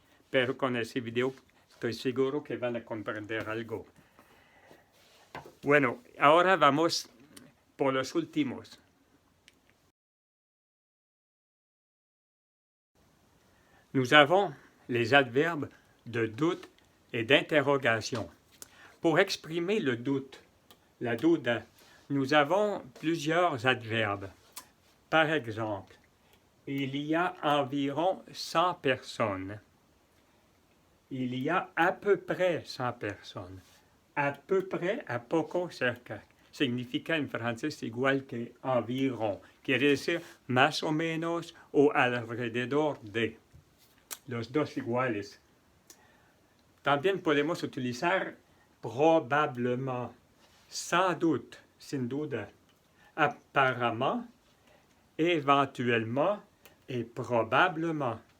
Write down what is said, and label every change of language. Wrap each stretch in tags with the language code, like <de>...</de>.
<es>Pero con ese video estoy seguro que van a comprender algo. Bueno, ahora vamos por los últimos.</es> <fr>Nous avons les adverbes de doute et d'interrogation. Pour exprimer le doute,</fr> <es>la duda,</es> <fr>nous avons plusieurs adverbes. Par exemple, il y a environ 100 personnes. Il y a à peu près 100 personnes. A peu près,</fr> <es>a poco cerca. Significa en francés igual que environ. Quiere decir más o menos o alrededor de. Los dos iguales. También podemos utilizar probablement, sans doute, sin duda, apparemment, éventuellement et probablement.</es>